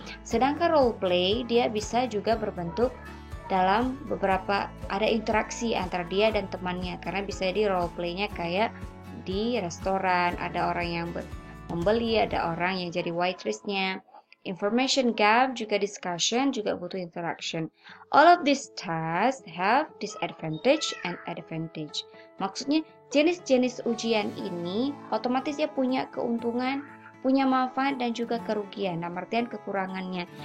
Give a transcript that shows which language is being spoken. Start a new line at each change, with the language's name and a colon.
Indonesian: Sedangkan role play dia bisa juga berbentuk dalam beberapa ada interaksi antara dia dan temannya karena bisa di role play-nya kayak di restoran, ada orang yang membeli, ada orang yang jadi waitress-nya. Information gap juga discussion juga butuh interaction.
English: All of these tasks have disadvantage and advantage.
Indonesian: Maksudnya jenis-jenis ujian ini otomatis dia punya keuntungan, punya manfaat dan juga kerugian, dalam artian kekurangannya.